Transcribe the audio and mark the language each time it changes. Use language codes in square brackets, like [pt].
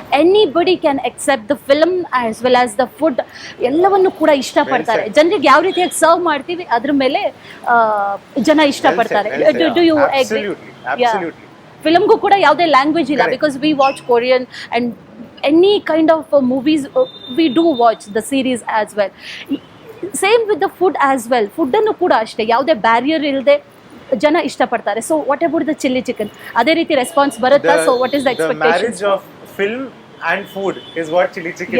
[en] Anybody can accept the film as well as the food. [kn] ಎಲ್ಲವನ್ನು ಕೂಡ ಇಷ್ಟಪಡ್ತಾರೆ. [en] Well said. [kn] ಜನರಿಗೆ ಯಾವ ರೀತಿಯಾಗಿ ಸರ್ವ್ ಮಾಡ್ತೀವಿ ಅದ್ರ ಮೇಲೆ ಜನ ಇಷ್ಟಪಡ್ತಾರೆ. [en] Well said. Do you agree? Absolutely, absolutely. [kn] ಫಿಲ್ಮ್ಗೂ ಕೂಡ ಯಾವುದೇ ಲ್ಯಾಂಗ್ವೇಜ್ ಇಲ್ಲ [en] Correct. Because we watch Korean and any kind of movies we do watch the series as well. Same with the food as well. [kn] ಫುಡ್ಡನ್ನು ಕೂಡ ಅಷ್ಟೇ ಯಾವುದೇ barrier ಇಲ್ಲದೆ ಜನ ಇಷ್ಟಪಡ್ತಾರೆ. [en] So what about the chilli chicken? [kn] ಅದೇ ರೀತಿ ರೆಸ್ಪಾನ್ಸ್ ಬರುತ್ತಾ? [en] So what is the The marriage expectation? of film and food is what chili chicken